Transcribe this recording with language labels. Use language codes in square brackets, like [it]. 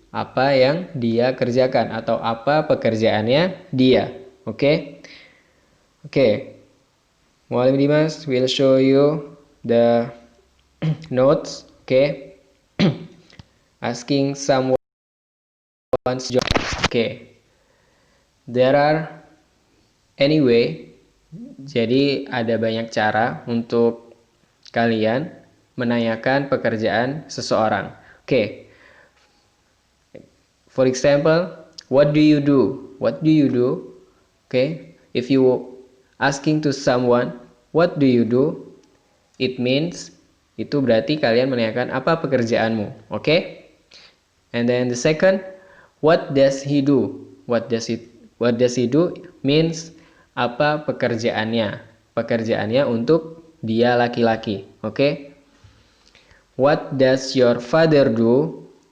[id] Apa yang dia kerjakan atau apa pekerjaannya dia. Oke. Oke. [en] Muallim Dimas will show you the notes, okay? Asking someone's job. Okay. There are anyway, [id] jadi ada banyak cara untuk kalian menanyakan pekerjaan seseorang. [en] Okay. For example, what do you do? What do you do? Okay. If you asking to someone, what do you do? It means, [id] itu berarti kalian menanyakan apa pekerjaanmu. [en] Okay? And then the second, what does he do? What does he do means [id] apa pekerjaannya? Pekerjaannya untuk dia laki-laki. [en] Okay? What does your father do?